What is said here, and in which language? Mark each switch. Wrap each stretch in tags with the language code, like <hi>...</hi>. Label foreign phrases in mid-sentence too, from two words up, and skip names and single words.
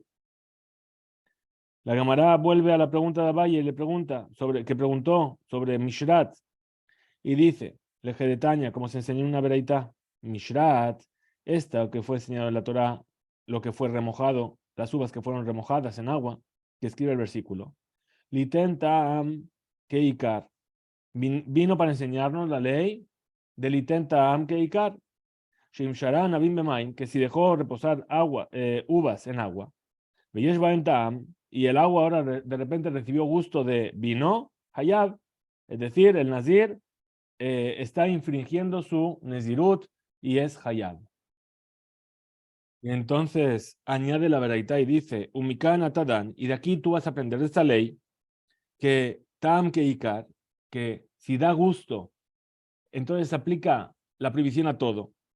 <es>La Gemara vuelve a la pregunta de Valle y le pregunta que preguntó sobre Mishrat y dice, Lejedetaña, como se enseñó en una veraita, Mishrat, esta que fue enseñado en la Torah, lo que fue remojado, las uvas que fueron remojadas en agua, que escribe el versículo.</es> <he>לטעם כעיקר.</he> <es>Vino para enseñarnos la ley de</es> <he>לטעם כעיקר. שנשרו ענבים במים,</he> <es>que si dejó reposar uvas en agua,</es> <he>ויש בהם טעם,</he> <es>y el agua ahora de repente recibió gusto de vino, hayab, es decir, el nazir está infringiendo su nezirut y es hayab. Y entonces añade la veraita y dice,</es> <he>ומכאן אתה דן,</he> <es>y de aquí tú vas a aprender de esta ley, que</es> <he>טעם כעיקר,</he> <es>que si da gusto, entonces aplica la prohibición a todo.</es>